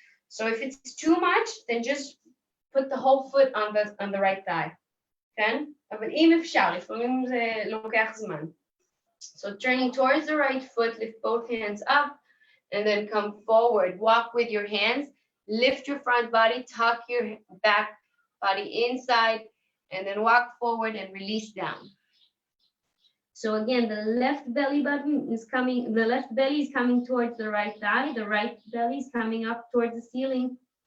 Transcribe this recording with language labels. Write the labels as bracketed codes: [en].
[en] So if it's too much, then just put the whole foot on the right thigh. [he] כן? אבל אם אפשר, לפעמים זה לוקח זמן. [en] So turning towards the right foot, lift both hands up, and then come forward. Walk with your hands, lift your front body, tuck your back body inside, and then walk forward and release down. So again, the left belly button is coming, the left belly is coming towards the right thigh, the right belly is coming up towards the ceiling.